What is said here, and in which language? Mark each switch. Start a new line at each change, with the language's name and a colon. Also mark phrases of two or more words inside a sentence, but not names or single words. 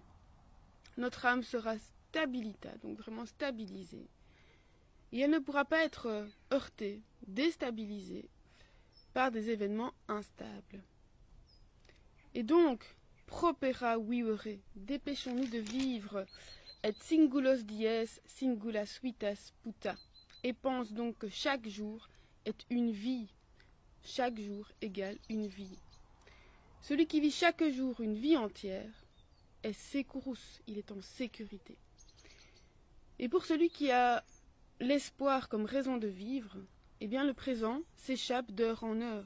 French: Notre âme sera stabilita, donc vraiment stabilisée, et elle ne pourra pas être heurtée, déstabilisée par des événements instables. Et donc,
Latin: propera vivere,
French: dépêchons-nous de vivre,
Latin: et singulos dies, singulas vitas puta,
French: et pense donc que chaque jour est une vie, chaque jour égale une vie. Celui qui vit chaque jour une vie entière est securus, il est en sécurité. Et pour celui qui a l'espoir comme raison de vivre, eh bien le présent s'échappe d'heure en heure.